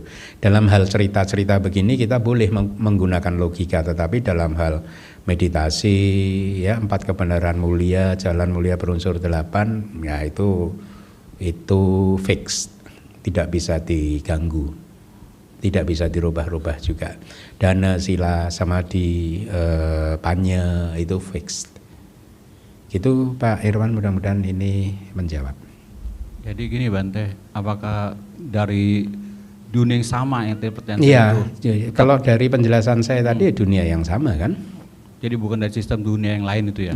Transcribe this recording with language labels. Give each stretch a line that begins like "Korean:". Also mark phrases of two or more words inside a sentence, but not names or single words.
Indonesian: Dalam hal cerita-cerita begini kita boleh menggunakan logika, tetapi dalam hal meditasi ya 4 kebenaran mulia, jalan mulia berunsur 8, ya itu fix, tidak bisa diganggu, tidak bisa dirubah-rubah juga. Dana, sila, samadhi, panya itu fixed. Gitu Pak Irwan, mudah-mudahan ini menjawab. Jadi gini Bante, apakah dari dunia yang sama yang interpretasi itu? Iya, kalau dari penjelasan saya tadi dunia yang sama kan? Jadi bukan dari sistem dunia yang lain itu ya?